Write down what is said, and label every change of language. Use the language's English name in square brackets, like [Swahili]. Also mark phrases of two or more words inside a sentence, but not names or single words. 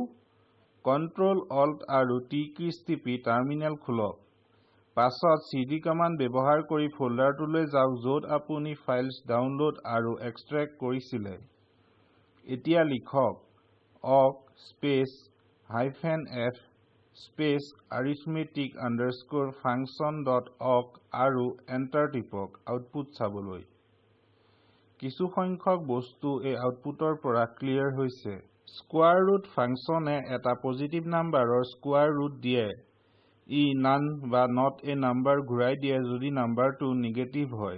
[Assamese] Ctrl Alt আৰু T কীজ টিপি টাৰ্মিনেল খোলক। পাছত [English] cd command [Assamese] ব্যৱহাৰ কৰি ফোল্ডাৰটোলৈ যাওক য'ত আপুনি ফাইলছ ডাউনলোড আৰু এক্সট্ৰেক্ট কৰিছিলে। এতিয়া লিখক [English] awk space -f space arithmetic_function.awk [Assamese] আৰু এণ্টাৰ টিপক আউটপুট চাবলৈ। কিছু সংখ্যক বস্তু এই আউটপুটৰ পৰা ক্লিয়াৰ হৈছে। [English] square root function [Assamese] এটা [English] positive number square root [Assamese] দিয়ে। ই নান বা [English] not a number [Assamese] ঘূৰাই দিয়ে যদি নাম্বাৰটো নিগেটিভ হয়।